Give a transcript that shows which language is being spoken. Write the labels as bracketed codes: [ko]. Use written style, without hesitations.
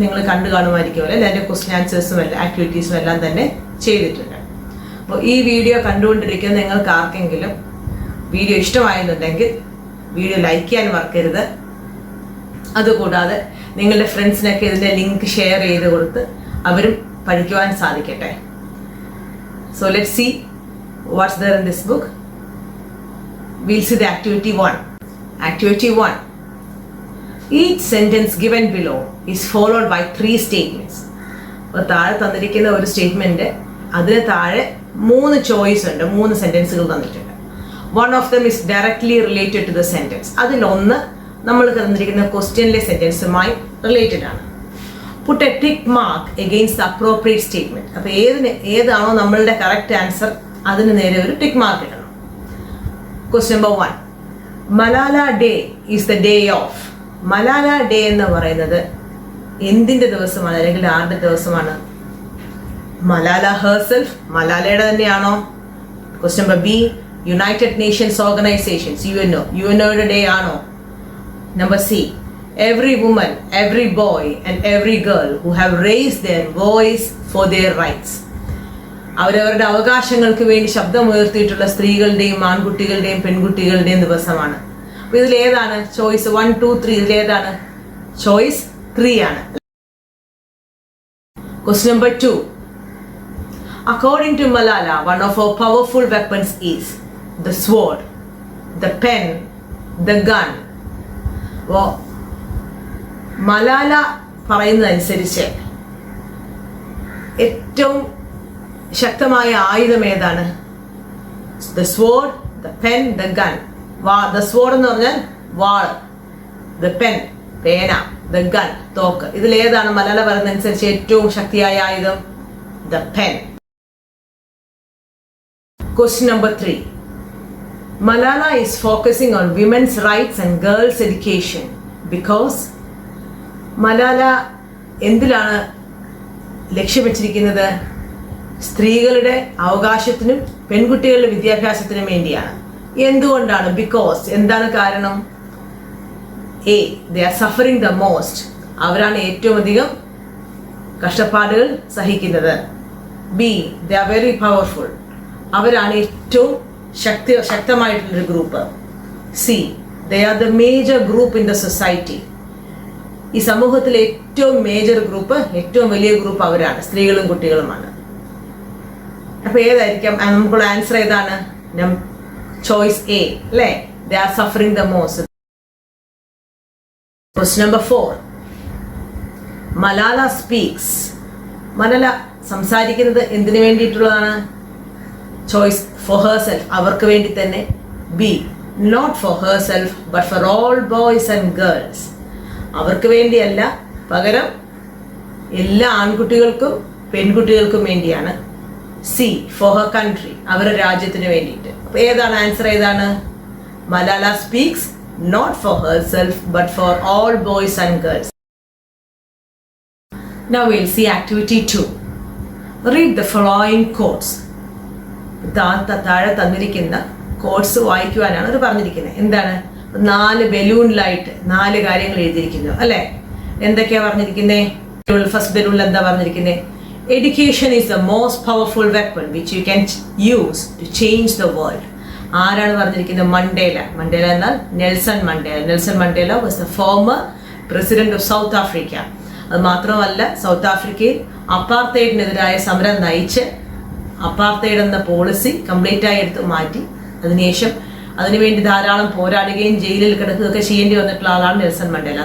[ml] നിങ്ങൾ കണ്ടു കാണുമായിരിക്കുമല്ലോ. അതിൻ്റെ ക്വസ്റ്റ്യൻ ആൻസേഴ്സും എല്ലാം ആക്ടിവിറ്റീസും എല്ലാം തന്നെ ചെയ്തിട്ടുണ്ട്. അപ്പോൾ ഈ വീഡിയോ കണ്ടുകൊണ്ടിരിക്കുന്ന നിങ്ങൾക്ക് ആർക്കെങ്കിലും വീഡിയോ ഇഷ്ടമായെന്നുണ്ടെങ്കിൽ വീഡിയോ ലൈക്ക് ചെയ്യാൻ മറക്കരുത്. അതുകൂടാതെ നിങ്ങളുടെ ഫ്രണ്ട്സിനൊക്കെ ഇതിൻ്റെ ലിങ്ക് ഷെയർ ചെയ്ത് കൊടുത്ത് അവരും പഠിക്കുവാൻ സാധിക്കട്ടെ. [en] So let's see what's there in this book. We'll see the activity 1. Activity 1. Each sentence given below is followed by 3 statements. [ml] അപ്പോൾ താഴെ തന്നിരിക്കുന്ന ഒരു സ്റ്റേറ്റ്മെന്റ്, അതിന് താഴെ 3 ചോയ്സ് ഉണ്ട്, 3 സെന്റൻസുകൾ തന്നിട്ടുണ്ട്. [en] One of them is directly related to the sentence. [ml] അതിലൊന്ന് നമ്മൾ തന്നിരിക്കുന്ന ക്വസ്റ്റ്യനിലെ സെന്റൻസുമായി റിലേറ്റഡ് ആണ്. [en] Put a tick mark against the appropriate statement. [ml] അപ്പോൾ ഏതാണോ നമ്മളുടെ കറക്റ്റ് ആൻസർ അതിന് നേരെ ഒരു ടിക്ക് മാർക്ക് ഇടണം. Question number 1. [en] Malala day is the day of. [ml] Malala day എന്ന് പറയുന്നത് എന്തിൻ്റെ ദിവസമാണ് അല്ലെങ്കിൽ ആരുടെ ദിവസമാണ്? മലാല ഹെർസെൽഫ്, മലാലയുടെ തന്നെയാണോ? Question number B. United Nations organisations, യുഎൻഒയുടെ day ആണോ? Number C. [en] Every woman, every boy and every girl who have raised their voice for their rights. [ml] അവരവരുടെ അവകാശങ്ങൾക്ക് വേണ്ടി ശബ്ദമുയർത്തിയിട്ടുള്ള സ്ത്രീകളുടെയും ആൺകുട്ടികളുടെയും പെൺകുട്ടികളുടെയും ദിവസമാണ്. അപ്പോൾ ഇതിലേതാണ് ചോയ്സ്? 1, 2, 3 ഇതിലേതാണ്? ചോയ്സ് 3 ആണ്. [en] Question number 2. According to Malala, one of her powerful weapons is the sword, the pen, the gun. [ml] അപ്പോൾ മലാല പറയുന്നതനുസരിച്ച് ഏറ്റവും ശക്തമായ ആയുധം ഏതാണ്? [en] The sword, the pen, the gun. The sword [ml] എന്ന് പറഞ്ഞാൽ വാൾ, [en] the pen പേന, the gun തോക്ക്. [ml] ഇതിലേതാണ് മലാല പറയുന്നതനുസരിച്ച് ഏറ്റവും ശക്തിയായ ആയുധം? [en] The pen. Question number 3. Malala is focusing on women's rights and girls' education because [ml] Malala എന്തിലാണ് ലക്ഷ്യം വെച്ചിരിക്കുന്നത്? സ്ത്രീകളുടെ അവകാശത്തിനും പെൺകുട്ടികളുടെ വിദ്യാഭ്യാസത്തിനും വേണ്ടിയാണ്. എന്തുകൊണ്ടാണ്? ബിക്കോസ് എന്താണ് കാരണം? A. [en] They are suffering the most. [ml] അവരാണ് ഏറ്റവും അധികം കഷ്ടപ്പാടുകൾ സഹിക്കുന്നത്. B. [en] They are very powerful. [ml] അവരാണ് ഏറ്റവും ശക്തമായിട്ടുള്ളൊരു group. [en] C. They are the major group in the society. [ml] ഈ സമൂഹത്തിലെ ഏറ്റവും മേജർ ഗ്രൂപ്പ്, ഏറ്റവും വലിയ ഗ്രൂപ്പ് അവരാണ്, സ്ത്രീകളും കുട്ടികളുമാണ്. അപ്പൊ ഏതായിരിക്കാം നമുക്കുള്ള ആൻസർ? ഏതാണ്? ചോയ്സ് A അല്ലേ? [en] They are suffering the most. Question number 4. Malala speaks. [ml] Malala സംസാരിക്കുന്നത് എന്തിനു വേണ്ടിയിട്ടുള്ളതാണ്? ചോയ്സ് [en] for herself, [ml] അവർക്ക് വേണ്ടി തന്നെ. [en] B. Not for herself but for all boys and girls. [ml] അവർക്ക് വേണ്ടിയല്ല, പകരം എല്ലാ ആൺകുട്ടികൾക്കും പെൺകുട്ടികൾക്കും വേണ്ടിയാണ്. C. [en] For her country, [ml] അവരുടെ രാജ്യത്തിന് വേണ്ടിയിട്ട്. അപ്പൊ ഏതാണ് ആൻസർ? ഏതാണ്? [en] Malala speaks not for herself but for all boys and girls. Now we'll see activity 2. Read the following quotes. [ml] താഴെ തന്നിരിക്കുന്ന കോട്സ് വായിക്കുവാനാണ് അത് പറഞ്ഞിരിക്കുന്നത്. എന്താണ്? 4 ബലൂണിലായിട്ട് 4 കാര്യങ്ങൾ എഴുതിയിരിക്കുന്നു അല്ലെ? എന്തൊക്കെയാ പറഞ്ഞിരിക്കുന്നത്? ഫസ്റ്റ് ബലൂണിൽ എന്താ പറഞ്ഞിരിക്കുന്നത്? [en] Education is the most powerful weapon which you can use to change the world. [ml] ആരാണ് പറഞ്ഞിരിക്കുന്നത്? മണ്ടേല. മണ്ടേല എന്നാൽ Nelson Mandela. [en] Nelson Mandela was the former president of South Africa. [ml] അത് മാത്രമല്ല, സൗത്ത് ആഫ്രിക്കയിൽ അപ്പാർത്തൈഡിനെതിരായ സമരം നയിച്ച് അപ്പാർത്തൈഡ് എന്ന പോളിസി കംപ്ലീറ്റ് ആയി എടുത്ത് മാറ്റി അതിനുശേഷം അതിനുവേണ്ടി ധാരാളം പോരാടുകയും ജയിലിൽ കിടക്കുകയൊക്കെ ചെയ്യേണ്ടി വന്നിട്ടുള്ള ആളാണ് നെൽസൺ മണ്ടേല.